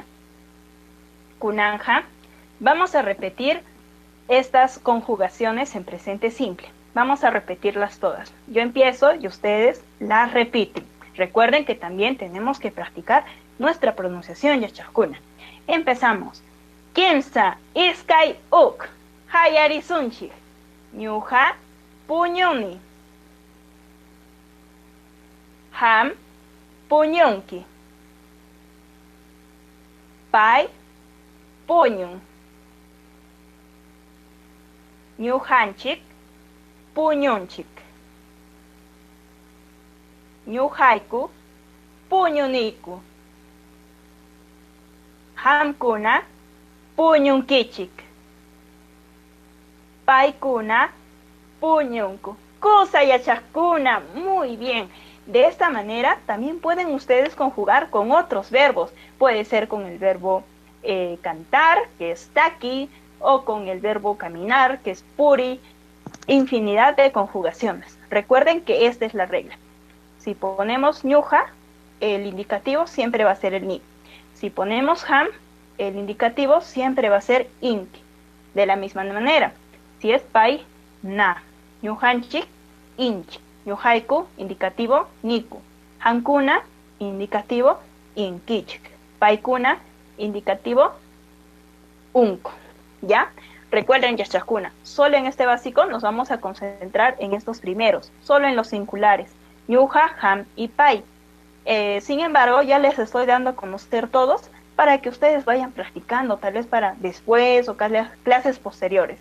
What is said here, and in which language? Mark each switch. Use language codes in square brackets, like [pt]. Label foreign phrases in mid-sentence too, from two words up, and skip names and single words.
[qu] Kunanja. [es] Vamos a repetir estas conjugaciones en presente simple. Vamos a repetirlas todas. Yo empiezo y ustedes las repiten. Recuerden que también tenemos que practicar nuestra pronunciación Yachajkuna. Empezamos. [qu] Kimsa iskay uk. Hayari sunchik. Ñuja puñuni. Ham puñunki. Pai puñun. Ñujanchik puñunchik. Ñujaiku puñuniku. Hamkuna puñunkichik. Paikuna puñunku. Kusa yachakuna. [es] Muy bien. De esta manera también pueden ustedes conjugar con otros verbos. Puede ser con el verbo cantar, que es taki, o con el verbo caminar, que es puri. Infinidad de conjugaciones. Recuerden que esta es la regla. Si ponemos ñuja, el indicativo siempre va a ser el ni. Si ponemos ham, el indicativo siempre va a ser inki. De la misma manera, si es pai, na. [qu] Ñujanchik, inchi. Ñujaiku, indicativo, niku. Hankuna, indicativo, inkichik. Paikuna, indicativo, unku. [es] ¿Ya? Recuerden, yachakuna, solo en este básico nos vamos a concentrar en estos primeros, solo en los singulares, [qu] ñuja, ham [es] y pai. Sin embargo, ya les estoy dando a conocer todos para que ustedes vayan practicando, tal vez para después o clases posteriores.